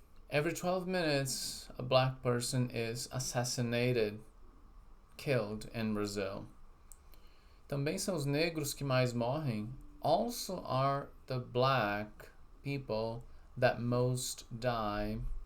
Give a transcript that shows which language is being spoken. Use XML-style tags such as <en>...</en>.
<en>Every 12 minutes, a black person is assassinated, killed in Brazil.</en> <pt>Também são os negros que mais morrem.</pt> <en>Also are the black people that most die</en>